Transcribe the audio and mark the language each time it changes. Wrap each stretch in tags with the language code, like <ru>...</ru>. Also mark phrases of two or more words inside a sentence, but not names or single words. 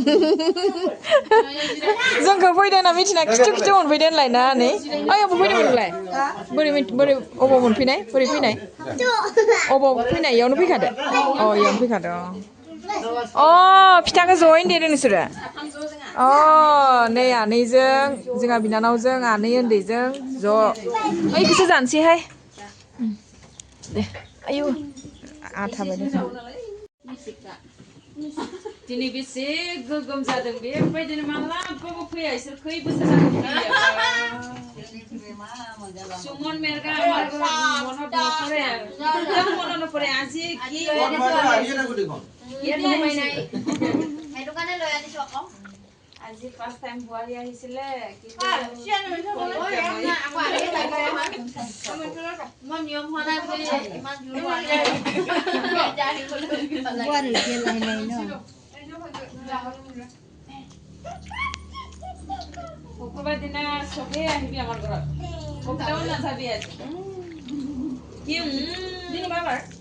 <brx>जोंखौ फैदो होनना मिथिना खिथु मोनफैदो होनलाय ना आनै अबाव फैदोंमोन नोंलाय बोरै अबाव मोनफैनाय बोरै फैनाय अबाव फैनाय इयावनो फैखादो इयावनो फैखादो फिथाखौ ज'यैनो देदों नोंसोरो नै आनैजों जोंहा बिनानावजों आनै उन्दैजों ज' ओइखौसो जानोसैहाय दे आयु आथा बायदि दिनै बेसे गोगोम जादों बेबायदिनो मालाबाबो फैया इसोर खै बोसोर जादों सुमन मेरगा</brx> <as>মনত নপৰে আজি কি আজি</as> <en>first time</en> <as>বুৱাৰী আহিছিলে কি মই নিয়ম হোৱা নাই বুলি ইমান জোৰ হোৱা নাই বুৱাৰী লাহে লাহে ন শুক্ৰবাৰ দিনা চবেই আহিবি আমাৰ ঘৰত কবিতাও নাযাবি আজি কি দিন বাবাৰ</as>